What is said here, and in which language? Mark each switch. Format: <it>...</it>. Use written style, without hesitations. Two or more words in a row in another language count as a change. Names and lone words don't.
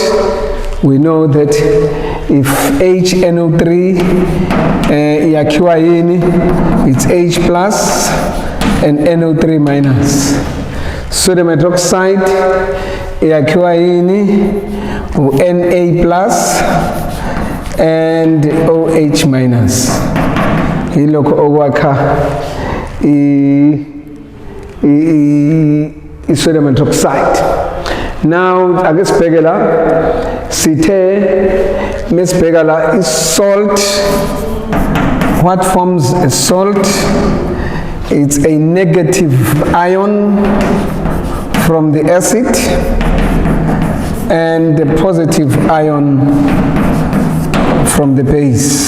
<en>We know that if HNO3 it's H plus and NO3 minus. Sodium hydroxide Na plus and OH minus.</en> <nd>Hiloko okwakha</nd> <en>sodium hydroxide.</en> <nd>Now akesibheke la sithe mesibheka la</nd> <en>is salt. What forms a salt? It's a negative ion from the acid and the positive ion from the base.</en>